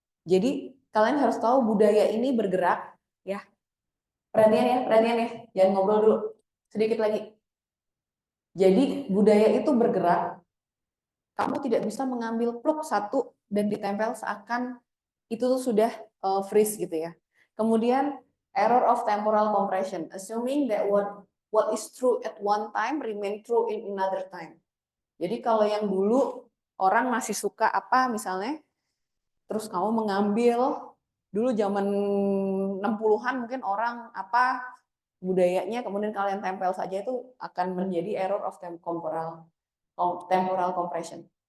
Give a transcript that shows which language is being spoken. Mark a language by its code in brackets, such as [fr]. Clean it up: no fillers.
[id] Jadi kalian harus tahu budaya ini bergerak, ya. Perhatian ya, jangan ngobrol dulu. Sedikit lagi. Jadi budaya itu bergerak, kamu tidak bisa mengambil pluk satu dan ditempel seakan itu tuh sudah freeze gitu ya. Kemudian [en] error of temporal compression, assuming that what is true at one time remain true in another time. [id] Jadi kalau yang dulu orang masih suka apa misalnya, terus kamu mengambil dulu zaman 60-an mungkin orang apa budayanya, kemudian kalian tempel saja, itu akan menjadi error of temporal compression.